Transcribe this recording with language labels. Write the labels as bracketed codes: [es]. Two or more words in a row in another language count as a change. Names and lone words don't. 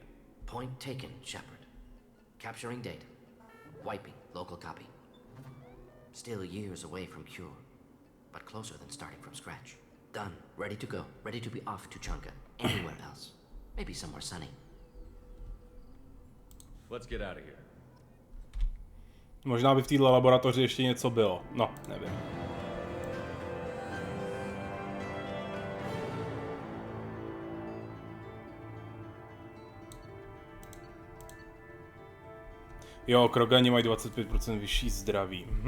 [en] Point taken, Shepard. Capturing data. Wiping local copy. Still years away from cure, but closer than starting from scratch. Done. Ready to go. Ready to be off Tuchanka. Anywhere else. Maybe somewhere sunny. Let's get out of here. [cs] Možná by v této laboratoři ještě něco bylo. No, nevím. Jo, Krogani mají 25% vyšší zdraví.